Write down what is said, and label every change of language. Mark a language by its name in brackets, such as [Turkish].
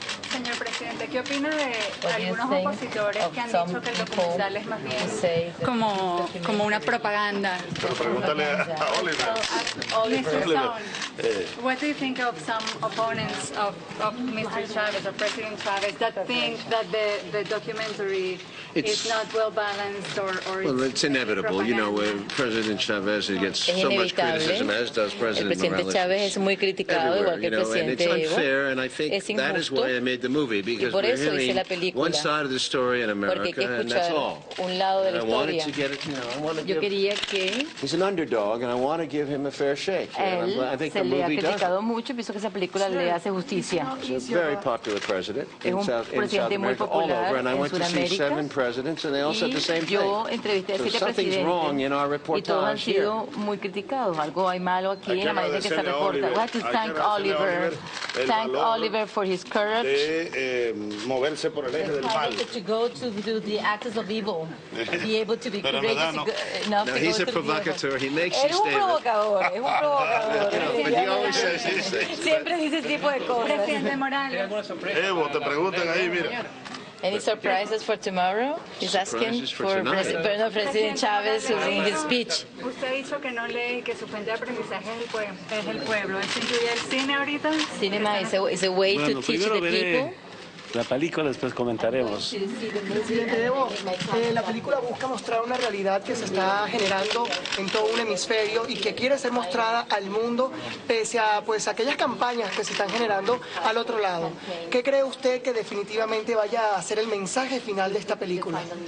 [Spanish] Señor presidente, ¿qué opina de algunos opositores que han dicho que el documental es más bien como una propaganda? Pero pregúntale a Oliver. [English] Mr. Stone, what do you think of some opponents of Mr. Chávez, of President Chávez, that think that the documentary is not well balanced or well, it's inevitable. You know, President Chávez gets so much criticism, as does President Morales. [Spanish] Chávez es muy criticado, igual que el presidente Evo. [English] And it's unfair, and I think that is why I made the movie, because we're hearing one side of the story in America, and that's all. And I wanted to get it, you know, I want to give. He's an underdog, and I want to give him a fair shake. And I think the movie does. [Spanish] Pienso que esa película le hace justicia. [English] He's a very popular president in South America, all over, and I went to see 7 presidents, and they all said the same thing. So something's wrong in our reportage here. [Spanish] Muy criticados. Algo hay malo aquí en la manera en que se reporta. [English] We have to thank Oliver. Thank Oliver for his courage. [Spanish] Moverse por el eje del mal. [English] To go to do the acts of evil. Be able to be courageous enough to go he's a provocateur. He makes these statements. [Spanish] Es un provocador. [English] But he always says these things. [Spanish] Siempre dice ese tipo de cosas. Presidente Morales. Evo, te preguntan ahí, mira. [English] Any surprises for tomorrow? He's asking for President Chávez in his speech. [Spanish] Usted ha dicho que no lee, que su fuente de aprendizaje es el pueblo. ¿Eso incluye el cine ahorita? [English] Cinema is a way to teach the people. [Spanish] La película, después comentaremos. Presidente Evo, la película busca mostrar una realidad que se está generando en todo un hemisferio y que quiere ser mostrada al mundo pese a pues aquellas campañas que se están generando al otro lado. ¿Qué cree usted que definitivamente vaya a ser el mensaje final de esta película?